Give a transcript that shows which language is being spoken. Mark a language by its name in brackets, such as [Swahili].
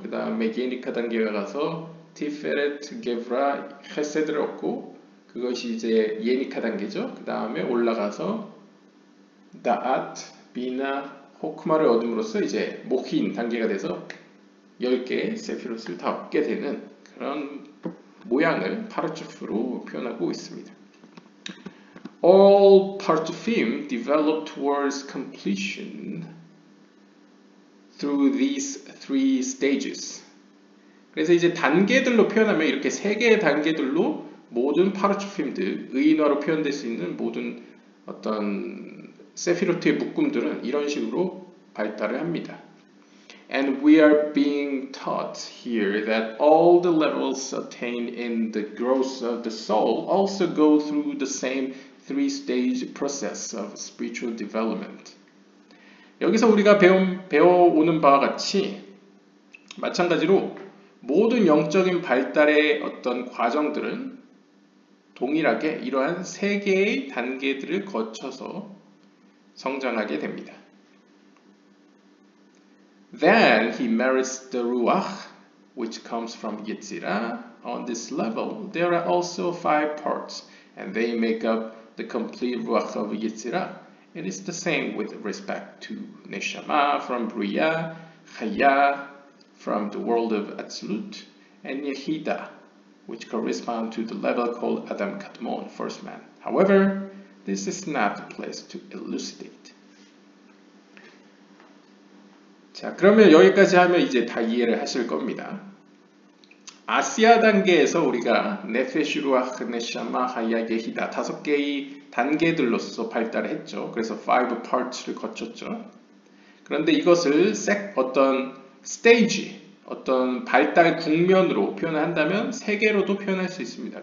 [Korean] 그 다음에 예니카 단계가 가서 티페레트, 게브라, 헤세드를 얻고 그것이 이제 예니카 단계죠. 그 다음에 올라가서 다앗, 비나, 호크마를 얻음으로써 이제 모힌 단계가 돼서 10개의 세피로스를 다 얻게 되는 그런 모양을 파르츠프로 표현하고 있습니다. [English] All Partsufim develop towards completion through these three stages. [Korean] 그래서 이제 단계들로 표현하면 이렇게 세 개의 단계들로 모든 파르츠핌들, 의인화로 표현될 수 있는 모든 어떤 세피로트의 묶음들은 이런 식으로 발달을 합니다. [English] And we are being taught here that all the levels attained in the growth of the soul also go through the same three-stage process of spiritual development. [Korean] 여기서 우리가 배워오는 바와 같이 마찬가지로 모든 영적인 발달의 어떤 과정들은 동일하게 이러한 세 개의 단계들을 거쳐서 성장하게 됩니다. [English] Then he merits the ruach, which comes from Yetzirah. On this level, there are also 5 parts, and they make up the complete ruach of Yetzirah. It is the same with respect to Neshama from Bria, Chaya from the world of Atzilut, and Yehida, which correspond to the level called Adam Kadmon, first man. However, this is not the place to elucidate. [Korean] 자, 그러면 여기까지 하면 이제 다 이해를 하실 겁니다. 아시아 단계에서 우리가 네페시, 루아흐, 네샤마, 하야, 예히다 5개의 단계들로서 발달을 했죠. 그래서 5 parts를 거쳤죠. 그런데 이것을 어떤 스테이지, 어떤 발달 국면으로 표현을 한다면 3개로도 표현할 수 있습니다.